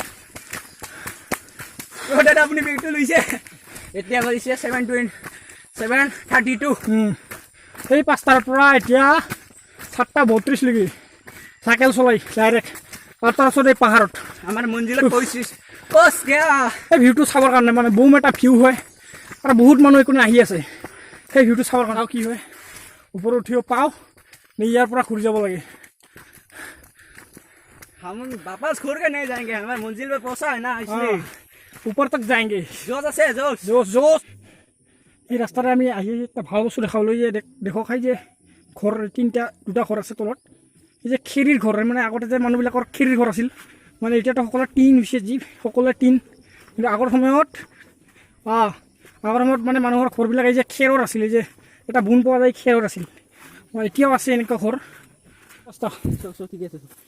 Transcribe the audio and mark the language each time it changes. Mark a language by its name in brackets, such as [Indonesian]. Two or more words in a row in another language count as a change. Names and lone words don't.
[Assamese] দাদা আপুনি বেগটো লৈছে এতিয়া বাজিছে 7:32 সেই 5টাৰ পৰা এতিয়া 7:32 লৈকে চাইকেল চলাই ডাইৰেক্ট আৰু তাৰপিছত এই পাহাৰত আমাৰ মঞ্জিলত এই ভিউটো চাবৰ কাৰণে মানে বম এটা ভিউ হয় আৰু বহুত মানুহ এইকোনে আহি আছে সেই ভিউটো চাবৰ কাৰণে কি হয় ওপৰত উঠিব পাওঁ নে ইয়াৰ পৰা ঘূৰি যাব লাগে [Hindi] हम वापस घूर के नहीं जाएंगे हमारे मंजिल पे पहुंचा है ना इसलिए ऊपर तक जाएंगे जोश [Assamese] এই ৰাস্তাৰে আমি আহি এটা ভাল বস্তু দেখাবলৈ যে দেখক খাই যে ঘৰ দুটা ঘৰ আছে তলত এই যে খেৰীৰ ঘৰ মানে আগতে যে মানুহবিলাকৰ খেৰীৰ ঘৰ আছিল মানে এতিয়াতো সকলোৰে টিন হৈছে যি সকলোৱে টিন কিন্তু আগৰ সময়ত মানে মানুহৰ ঘৰবিলাক এই যে খেৰৰ আছিল যে এটা বুন পোৱা যায় খেৰৰ আছিল এতিয়াও আছে এনেকুৱা ঘৰ ৰাস্তা ঠিক আছে